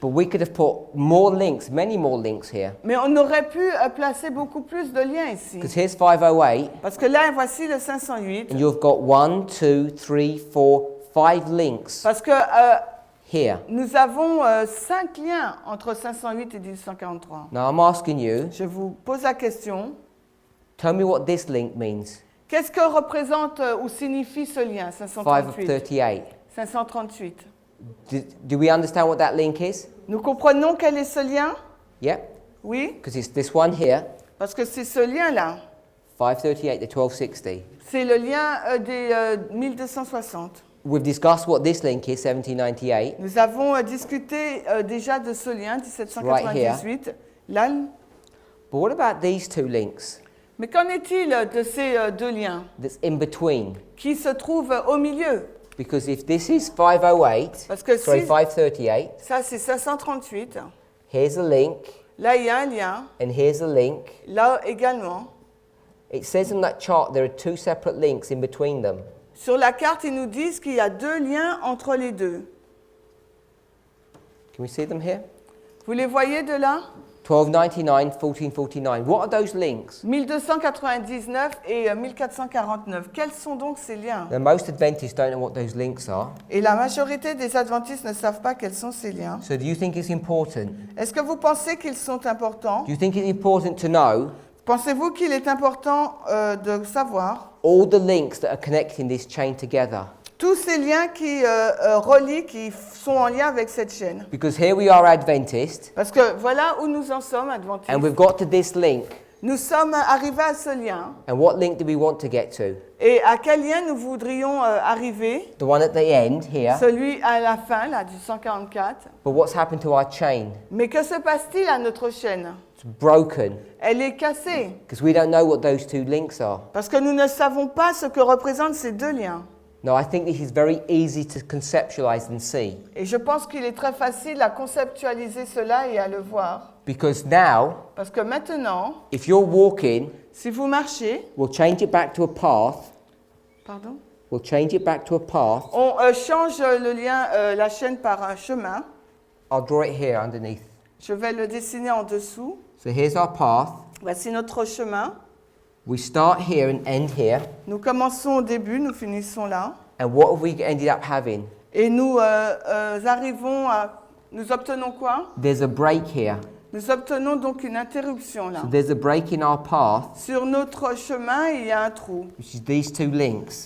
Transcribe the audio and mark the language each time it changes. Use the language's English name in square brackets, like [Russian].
[English] But we could have put more links, many more links here. [French] Mais on aurait pu placer beaucoup plus de liens ici. [English] Because here's 508, [French] Parce que là, voici le 508. [English] and you've got 1, 2, 3, 4, 5 links [French] Parce que [English] here. [French] nous avons 5 liens entre 508 et 1843. [English] Now I'm asking you, [French] Je vous pose la question. [English] tell me what this link means. [French] Qu'est-ce que représente ou signifie ce lien, [English] 5 of [French] 538? [English] 38. [French] 538. [English] Do we understand what that link is? [French] Nous comprenons quel est ce lien? [English] Yeah? [French] Oui, [English] Because it's this one here, [French] parce que c'est ce lien-là. [English] 538 to 1260. [French] C'est le lien des 1260. [English] We've discussed what this link is, 1798. [French] Nous avons discuté déjà de ce lien, 1798. Là, [English] But what about these two links [French] mais qu'en est-il de ces deux liens [English] that's in between? [French] qui se trouvent au milieu? [English] Because if this is 508, [French] Parce que [English] sorry, [French] si [English] 538, [French] ça c'est 538, [English] here's a link, [French] là il y a un lien, [English] and here's a link. [French] là également. [English] It says on that chart there are two separate links in between them. [French] Sur la carte, ils nous disent qu'il y a deux liens entre les deux. [English] Can we see them here? [French] Vous les voyez de là? [English] 1299, 1449. What are those links? [French] 1299 et 1449. Quels sont donc ces liens? [English] Now, most Adventists don't know what those links are. [French] Et la majorité des adventistes ne savent pas quels sont ces liens. [English] So do you think it's important? [French] Est-ce que vous pensez qu'ils sont importants? [English] Do you think it's important to know [French] Pensez-vous qu'il est important de savoir [English] all the links that are connecting this chain together? [French] tous ces liens qui relient, qui sont en lien avec cette chaîne? [English] Because here we are Adventists, [French] Parce que voilà où nous en sommes, adventistes. [English] and we've got to this link, [French] Nous sommes arrivés à ce lien. [English] And what link do we want to get to? [French] Et à quel lien nous voudrions arriver? [English] The one at the end here. [French] Celui à la fin, là, du 144. [English] But what's happened to our chain? [French] Mais que se passe-t-il à notre chaîne? [English] It's broken [French] Elle est cassée. [English] because we don't know what those two links are. [French] Parce que nous ne savons pas ce que représentent ces deux liens. [English] No, I think this is very easy to conceptualize and see. [French] Et je pense qu'il est très facile à conceptualiser cela et à le voir. [English] Because now, [French] Parce que maintenant, [English] if you're walking, [French] si vous marchez, [English] we'll change it back to a path. [French] pardon, [English] We'll change it back to a path. [French] on change le lien, la chaîne par un chemin. [English] I'll draw it here underneath. [French] Je vais le dessiner en dessous. [English] So here's our path. [French] Voici notre chemin. [English] We start here and end here. [French] Nous commençons au début, nous finissons là. [English] And what have we ended up having? [French] Et nous arrivons à... Nous obtenons quoi? [English] There's a break here. [French] Nous obtenons donc une interruption là. [English] So there's a break in our path, [French] Sur notre chemin, il y a un trou [English] which is these two links.